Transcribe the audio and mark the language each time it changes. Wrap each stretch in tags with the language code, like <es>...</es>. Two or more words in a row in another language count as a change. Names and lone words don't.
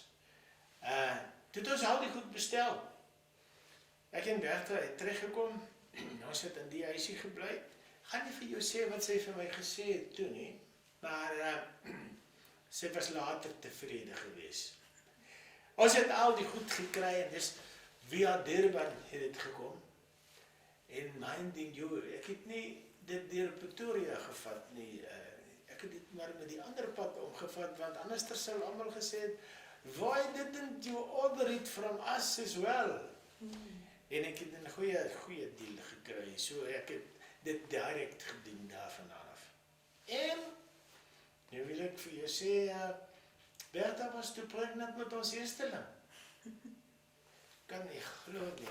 <af>Toe het ons al die goed bestel. Ek en Bertha het teruggekom, ons het in die huisie gebly. Gaan nie vir jou sê wat sy vir my gesê het toe nie, maar sy was later tevrede gewees. Ons het al die goed gekry en dis via Durban het dit gekom.</af> <en>En minding you,</en> <af>ek het nie dit deur Pretoria gevat nie, ek het dit maar met die ander pad omgevat, want anders sou almal gesê het,</af> <en>why didn't you order it from us as well?</en> <af>En ek het 'n goeie deal gekry, so ek het dit direct gedoen daarvan af. En, nu wil ek vir jou sê, Bertha was toe pregnant met ons eersteling. Kan nie glo nie.</af>